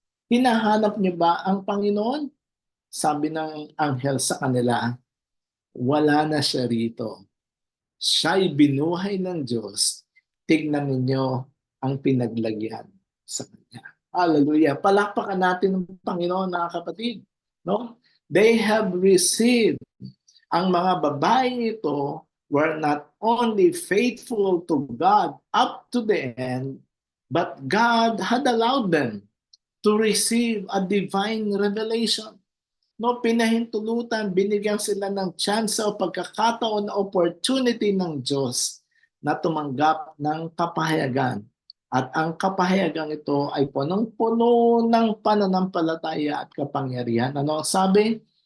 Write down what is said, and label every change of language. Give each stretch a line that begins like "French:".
Filipino: Hinahanap niyo ba ang Panginoon? Sabi ng anghel sa kanila, wala na siya rito. Siya'y binuhay ng Diyos. Tignan ninyo ang pinaglagyan sa Kanya. Hallelujah. Palakpakan natin ng Panginoon, mga kapatid.
English: No? They have received.
Filipino: Ang mga babaeng ito
English: were not only faithful to God up to the end, but God had allowed them to receive a divine revelation.
Filipino: No, pinahintulutan, binigyan sila ng chance o pagkakataon na opportunity ng Diyos na tumanggap ng kapahayagan. At ang kapahayagan ito ay punong-puno ng pananampalataya at kapangyarihan. Ano ang sabi?